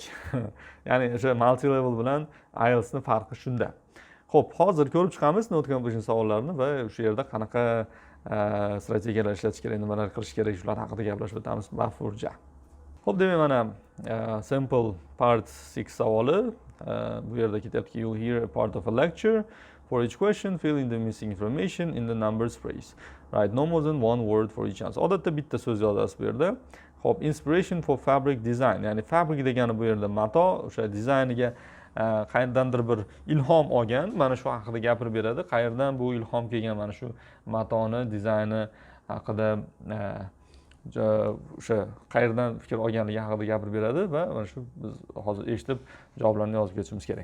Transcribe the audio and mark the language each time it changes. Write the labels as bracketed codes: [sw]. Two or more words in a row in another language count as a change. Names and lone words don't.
[uz] Ya'ni o'sha multi-level bilan IELTSning farqi shunda. Xo'p, hozir ko'rib chiqamiz [en] note completion [uz] savollarini va o'sha yerda qanaqa strategiyalar ishlatish kerak, nimalar qilish kerak, shular haqida gaplashib o'tamiz bafurja. Xo'p, demak mana [en] sample part 6 [uz] savoli. Bu yerda ketyaptiki, [en] you hear a part of a lecture. For each question, fill in the missing information in the numbers phrase. Write no more than one word for each answer. [uz] Odatda bitta so'z yozasiz bu yerda. Xo'p, [en] inspiration for fabric design. [uz] Ya'ni fabric degani bu yerda mato, o'sha dizayniga qayerdandir bir ilhom olgan, mana shu haqida gapirib beradi. Qayerdan bu ilhom kelgan, mana shu matoni dizayni haqida o'sha qayerdan fikr olganligi haqida gapirib beradi va mana shu biz hozir eshitib javoblarni yozib ketishimiz kerak.